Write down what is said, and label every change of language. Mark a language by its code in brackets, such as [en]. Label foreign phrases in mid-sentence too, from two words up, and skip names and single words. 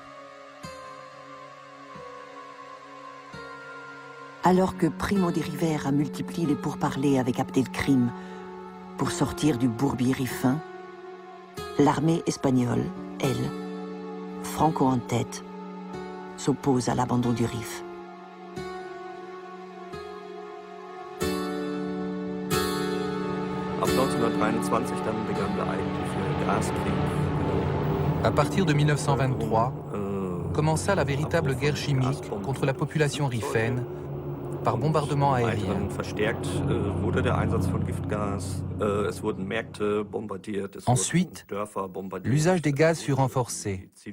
[fr] Alors que Primo de Rivera multiplie les pourparlers avec Abdelkrim pour sortir du bourbier rifin, l'armée espagnole, elle, Franco en tête, s'oppose à l'abandon du Rif. [de] Ab 1923 dann begann der eigentliche Gaskrieg. [fr] À partir de 1923, commença la véritable guerre chimique contre la population riffaine par bombardement aérien. Ensuite, l'usage des gaz fut renforcé.